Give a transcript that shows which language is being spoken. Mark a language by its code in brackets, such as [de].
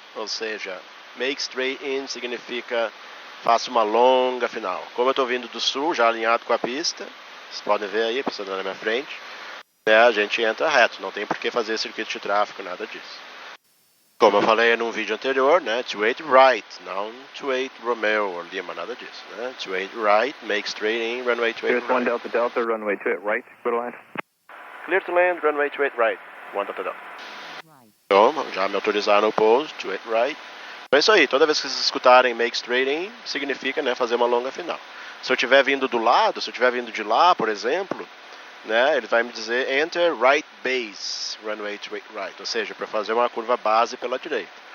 [pt] Ou seja, [en] make straight in [pt] significa faça uma longa final. Como eu estou vindo do sul, já alinhado com a pista, vocês podem ver aí, a pista na minha frente, a gente entra reto, não tem por que fazer circuito de tráfego, nada disso. Como eu falei num vídeo anterior, 28 right, não 28 Romeo ou Lima, nada disso. [en] 28 right, make straight in, runway 28 right. Here's 1 Delta Delta, runway 28 right, clear to land. Clear to land, runway 28 right, 1 Delta Delta. Right. [pt] Então, já me autorizaram o pouso, to it right. Então é isso aí, toda vez que vocês escutarem [en] make straight in, [pt] significa, né, fazer uma longa final. Se eu estiver vindo do lado, se eu estiver vindo de lá, por exemplo, né, ele vai me dizer [en] enter right base, runway to right, [pt] ou seja, para fazer uma curva base pela direita.